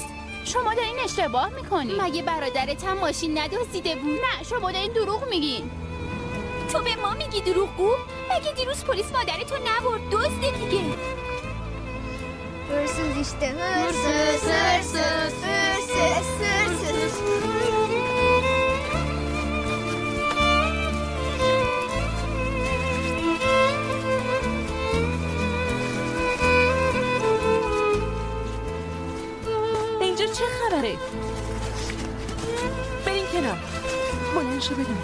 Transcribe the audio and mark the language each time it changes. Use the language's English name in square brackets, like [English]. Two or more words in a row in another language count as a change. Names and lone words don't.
[Persian] شما دارین اشتباه میکنین. مگه برادرت هم ماشین ندزدیده بود؟ نه شما دارین دروغ میگین. تو به ما میگی دروغگو؟ مگه دیروز پلیس مادرتو نبرد؟ دزده دیگه. [Turkish] Hırsız işte hırsız hırsız hırsız hırsız. [Persian] چه خبره؟ بریم کنار. بلند شو بریم.